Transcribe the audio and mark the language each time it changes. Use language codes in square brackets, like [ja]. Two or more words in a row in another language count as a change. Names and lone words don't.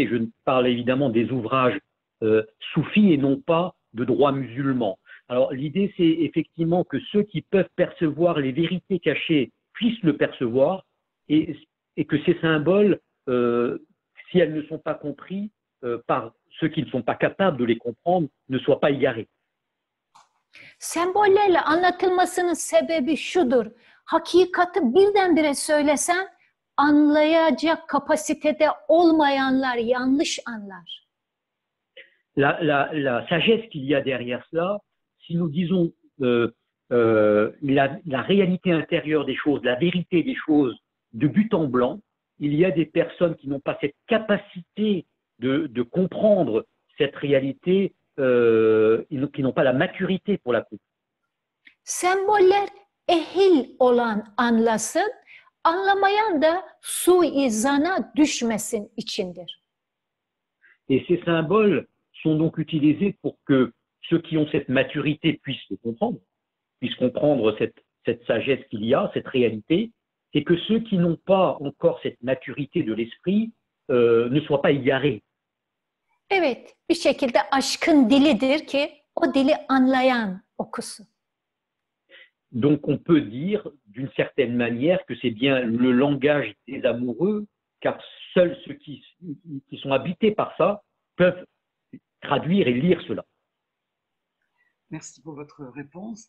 [fr] Et je parle évidemment des ouvrages soufis et non pas de droit musulman. Alors l'idée, c'est effectivement que ceux qui peuvent percevoir les vérités cachées puissent le percevoir et que ces symboles, si elles ne sont pas compris par ceux qui ne sont pas capables de les comprendre, ne soient pas égarés. [tr] Sembollerle anlatılmasının sebebi şudur. Hakikati birdenbire söylesen anlayacak kapasitede olmayanlar yanlış anlar. [fr] La sagesse qu'il y a derrière cela, si nous disons la réalité intérieure des choses, la vérité des choses de but en blanc, il y a des personnes qui n'ont pas cette capacité de comprendre cette réalité, qui n'ont pas la maturité pour la comprendre. [tr] Semboller ehil olan anlasın, anlamayan da suizana düşmesin içindir. [fr] Et ces symboles sont donc utilisés pour que ceux qui ont cette maturité puissent le comprendre, puissent comprendre cette sagesse qu'il y a, cette réalité, et que ceux qui n'ont pas encore cette maturité de l'esprit ne soient pas égarés. [tr] Evet, bir şekilde aşkın dilidir ki o dili anlayan okusun. [fr] Donc on peut dire d'une certaine manière que c'est bien le langage des amoureux, car seuls ceux qui sont habités par ça peuvent traduire et lire cela. Merci pour votre réponse.